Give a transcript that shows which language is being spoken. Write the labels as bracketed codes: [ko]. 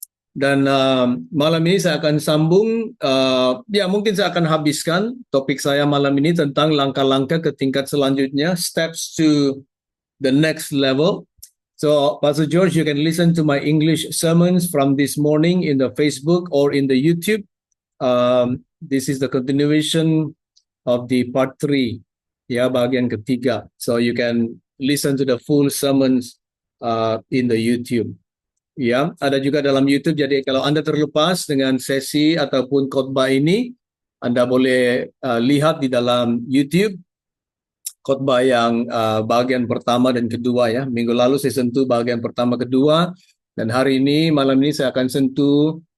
[id] Dan malam ini saya akan sambung, ya mungkin saya akan habiskan topik saya malam ini tentang langkah-langkah ke tingkat selanjutnya, steps to the next level. [en] So, Pastor George, you can listen to my English sermons from this morning in the Facebook or in the YouTube. [id] This is the continuation of the part 3, [en] ya, bagian ketiga. So, you can listen to the full sermons in the YouTube. [id] Ya, ada juga dalam YouTube. Jadi kalau Anda terlepas dengan sesi ataupun khotbah ini, Anda boleh lihat di dalam YouTube khotbah yang bagian pertama dan kedua ya. Minggu lalu saya sentuh bagian pertama kedua, dan hari ini malam ini saya akan sentuh.